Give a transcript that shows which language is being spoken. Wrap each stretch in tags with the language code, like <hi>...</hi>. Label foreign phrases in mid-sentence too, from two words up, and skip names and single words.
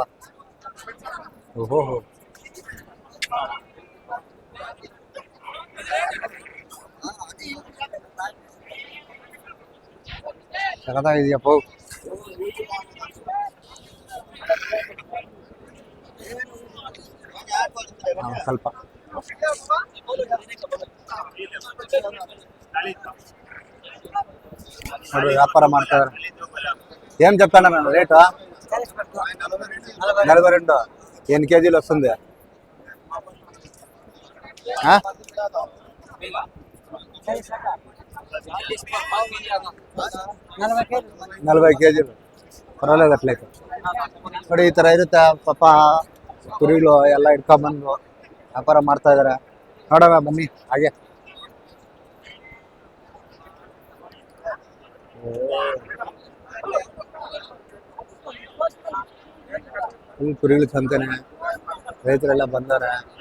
<kn>ಓಹೋ ಸಖತ್ತಾಗಿದೆಯಪ್ಪ. ಸ್ವಲ್ಪ ನೋಡ್ರಿ, ವ್ಯಾಪಾರ ಮಾಡ್ತಾರೆ.</kn> <te>ఏం చెప్తాను రేటు? 42. ఎన్ని కేజీలు వస్తుంది? 40 కేజీలు. పర్వాలేదు అట్లయితే.</te> <kn>ನೋಡಿ ಈ ಥರ ಇರುತ್ತೆ ಪಾಪ. ಕುರಿಗಳು ಎಲ್ಲ ಇಟ್ಕೊಂಡ್ಬಂದು ವ್ಯಾಪಾರ ಮಾಡ್ತಾ ಇದಾರೆ. ನೋಡೋಣ ಬನ್ನಿ ಹಾಗೆ. ಕುರಿಗಳ ಸಂತೆನೆ, ರೈತರೆಲ್ಲ ಬಂದಾರೆ.</kn>